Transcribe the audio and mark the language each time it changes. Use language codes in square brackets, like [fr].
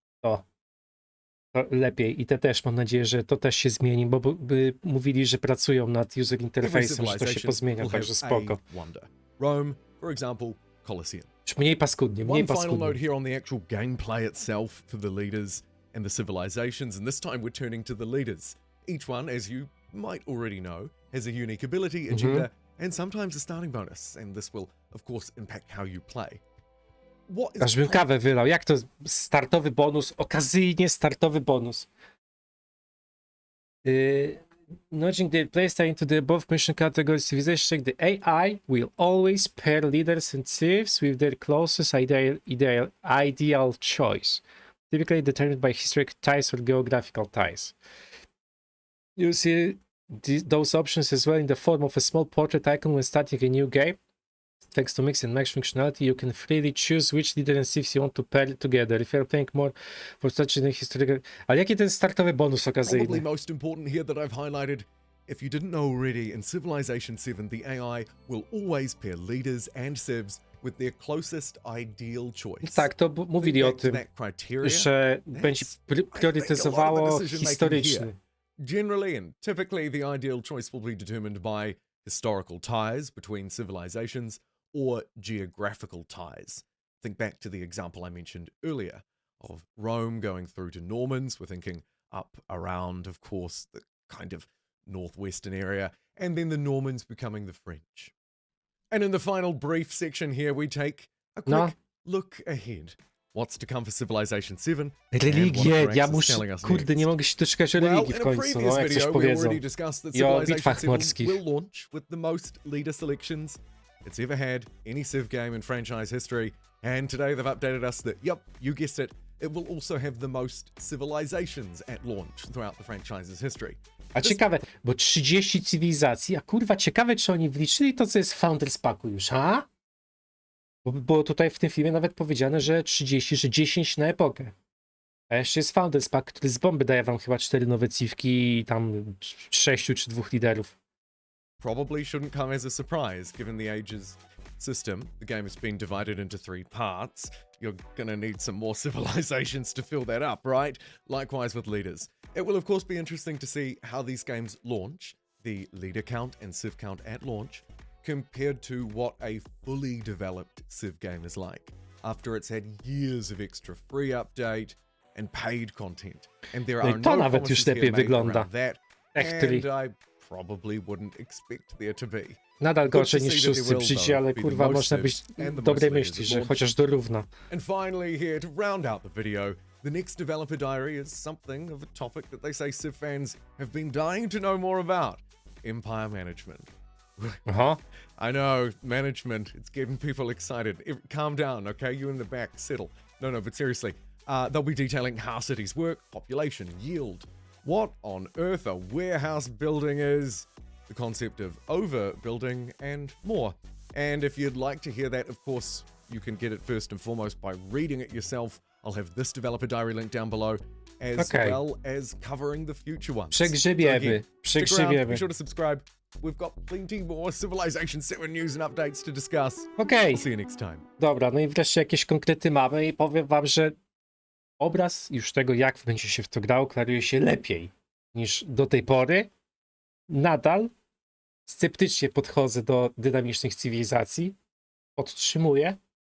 [pl] To lepiej. I te też mam nadzieję, że to też się zmieni, bo mówili, że pracują nad user interfejsem, że to się pozmienia, także spoko. [en] Rome, for example, Colosseum. [pl] Już mniej paskudnie, mniej [en] One final note [pl] paskudnie. [en] here on the actual gameplay itself for the leaders and the civilizations, and this time we're turning to the leaders. Each one, as you might already know, has a unique ability, agenda, and sometimes a starting bonus, and this will, of course, impact how you play. [pl] Aż bym kawę wylał. Jak to startowy bonus? Okazyjnie startowy bonus. [en] Nudging the playstyle into the above mentioned category civilization, the AI will always pair leaders and civs with their closest ideal choice, typically determined by historic ties or geographical ties. You see those options as well in the form of a small portrait icon when starting a new game. Thanks to mix and match functionality, you can freely choose which leader and civs you want to pair together. If you're playing more for such a historical... [pl] Ale jaki ten startowy bonus [en] Probably [pl] okazyjny? [en] most important here that I've highlighted, if you didn't know already, in Civilization 7, the AI will always pair leaders and civs with their closest ideal choice. [pl] Tak, to mówili o [en] Back to [pl] tym, [en] that criteria, [pl] że będzie priorytetyzowało historyczny. [en] Generally and typically, the ideal choice will be determined by historical ties between civilizations or geographical ties. Think back to the example I mentioned earlier of Rome going through to Normans. We're thinking up around, of course, the kind of northwestern area, and then the Normans becoming the French. And in the final brief section here, we take a quick look ahead. What's to come for Civilization 7? [pl] Religie, ja muszę, kurde, nie mogę się doczekać o religii w końcu, no, jak coś powiedzą. I o bitwach morskich. [en] Will launch with the most leader selections it's ever had any Civ game in franchise history, and today they've updated us that, yep, you guessed it, it will also have the most civilizations at launch throughout the franchise's history. [pl] A ciekawe, bo 30 cywilizacji, a kurwa ciekawe, czy oni wliczyli to, co jest w Founders Packu już, a? Bo tutaj w tym filmie nawet powiedziane, że 30, że 10 na epokę. A jeszcze jest Founders Pack, który z bomby daje wam chyba 4 nowe civki i tam 6 czy 2 liderów. [en] Probably shouldn't come as a surprise, given the Ages system. The game has been divided into 3 parts. You're gonna need some more civilizations to fill that up, right? Likewise with leaders. It will of course be interesting to see how these games launch, the leader count and civ count at launch, compared to what a fully developed civ game is like, after it's had years of extra free update and paid content. And there are no promises here made around that, and I probably wouldn't expect there to be. [pl] Nadal gorzej niż szósty przyjdzie, ale kurwa można być dobrej myśli, że chociaż dorówna. [en] And finally here to round out the video, the next developer diary is something of a topic that they say Civ fans have been dying to know more about. Empire management. Aha. I know, management, it's getting people excited. Calm down, okay? You in the back, settle. No, but seriously, they'll be detailing how cities work, population, yield, what on earth a warehouse building is, the concept of overbuilding, and more. And if you'd like to hear that, of course, you can get it first and foremost by reading it yourself. I'll have this developer diary link down below, as well as covering the future ones. [pl] Przegrzebiemy, przegrzebiemy. [en] Be sure to subscribe. We've got plenty more Civilization 7 news and updates to discuss. [pl] Okej. [en] I'll see you next time. [pl] Dobra, no i wreszcie jakieś konkrety mamy i powiem wam, że obraz już tego, jak będzie się w to grało, klaruje się lepiej niż do tej pory. Nadal sceptycznie podchodzę do dynamicznych cywilizacji. Podtrzymuję.